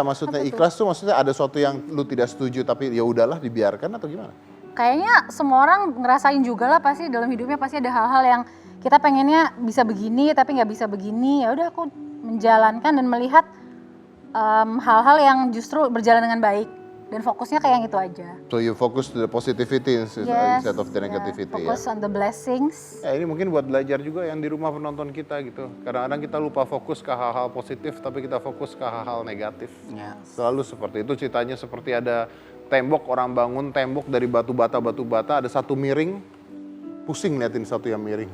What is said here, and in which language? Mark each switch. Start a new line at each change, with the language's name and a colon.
Indonesian: Maksudnya ikhlas tuh maksudnya ada sesuatu yang lu tidak setuju tapi ya udahlah dibiarkan atau gimana? Kayaknya semua orang ngerasain juga lah pasti dalam hidupnya pasti ada hal-hal yang kita pengennya bisa begini tapi nggak bisa begini. Ya udah aku menjalankan dan melihat hal-hal yang justru berjalan dengan baik dan fokusnya kayak yang itu aja.
English: So you focus to the positivity instead of the ya, negativity ya. fokus on the blessings.
Indonesian: Ya ini mungkin buat belajar juga yang di rumah penonton kita gitu. Kadang-kadang kita lupa fokus ke hal-hal positif tapi kita fokus ke hal-hal negatif. Ya. Selalu seperti itu, ceritanya seperti ada tembok, orang bangun tembok dari batu bata, ada satu miring, pusing liatin satu yang miring.